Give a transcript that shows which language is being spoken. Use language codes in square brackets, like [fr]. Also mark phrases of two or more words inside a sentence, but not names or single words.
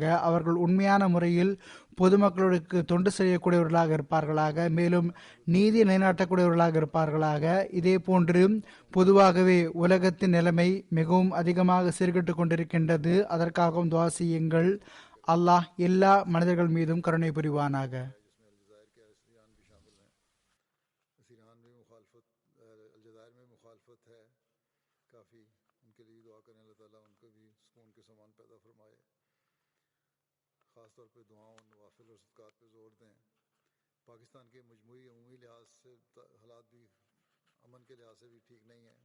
[ta] அவர்கள் உண்மையான முறையில் பொதுமக்களுக்கு தொண்டு செய்யக்கூடியவர்களாக இருப்பார்களாக. மேலும் நீதி நிலைநாட்டக்கூடியவர்களாக இருப்பார்களாக. இதே போன்று பொதுவாகவே உலகத்தின் நிலைமை மிகவும் அதிகமாக சீர்கெட்டு கொண்டிருக்கின்றது. அதற்காகவும் துவா செய்யுங்கள். அல்லாஹ் எல்லா மனிதர்கள் மீதும் கருணை புரிவானாக. [ur] خاص طور پہ دعاؤں، نوافل اور صدقات پہ زور دیں. پاکستان کے مجموعی عمومی لحاظ سے حالات بھی امن کے لحاظ سے بھی ٹھیک نہیں ہے.